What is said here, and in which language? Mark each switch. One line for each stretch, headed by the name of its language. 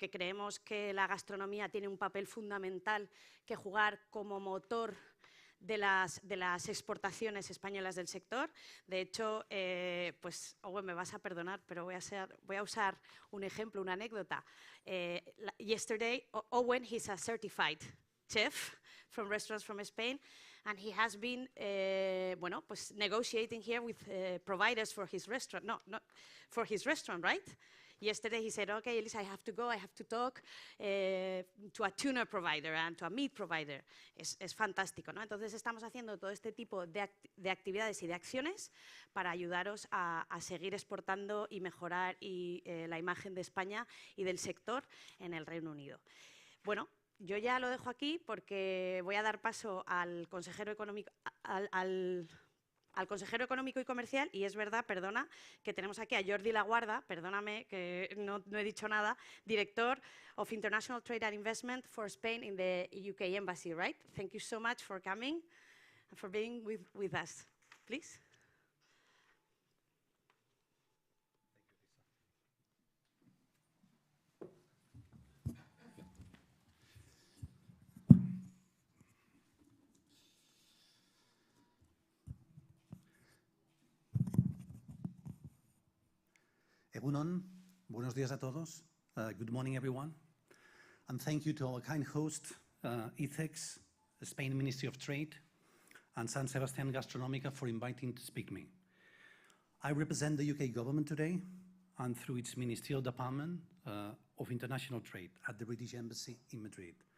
Spanish: que creemos que la gastronomía tiene un papel fundamental que jugar como motor de las exportaciones españolas del sector. De hecho, pues, Owen, me vas a perdonar, pero voy a usar un ejemplo, una anécdota.
English: Yesterday, Owen, he's a certified chef from restaurants from Spain, and he has been,
Spanish: bueno, pues
English: negotiating here with providers for his restaurant. No, not for his restaurant, right? Yesterday he said, okay, Elisa, I have to go, I have to talk to a tuna provider and to a meat provider.
Spanish: Es fantástico, ¿no? Entonces estamos haciendo todo este tipo de actividades y de acciones para ayudaros a seguir exportando y mejorar la imagen de España y del sector en el Reino Unido. Bueno, yo ya lo dejo aquí porque voy a dar paso al consejero económico, al consejero económico y comercial, y es verdad, perdona, que tenemos aquí a Jordi Laguarda, perdóname que no he dicho nada,
English: director of International Trade and Investment for Spain in the UK Embassy, right? Thank you so much for coming and for being with us. Please.
Spanish: Egunon, buenos días a todos.
English: Good morning, everyone. And thank you to our kind host, ICEX, the Spain Ministry of Trade, and San Sebastián Gastronómica for inviting to speak me. I represent the UK government today and through its Ministerial Department of International Trade at the British Embassy in Madrid.